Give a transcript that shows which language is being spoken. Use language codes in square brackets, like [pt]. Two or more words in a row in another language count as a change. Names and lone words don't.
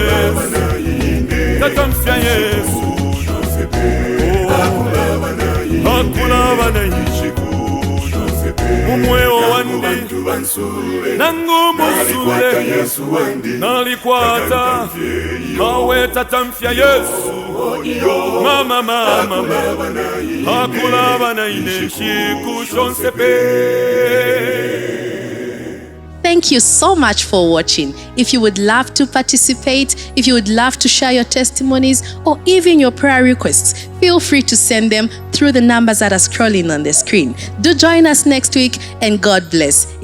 [bem] Yesu akulaba nayi mumweho wandi nangu musule nalikwata awe tatamfya Yesu mama akulaba nayi neshikushonsepe. [en] Thank you so much for watching. If you would love to participate, if you would love to share your testimonies or even your prayer requests, feel free to send them through the numbers that are scrolling on the screen. Do join us next week and God bless.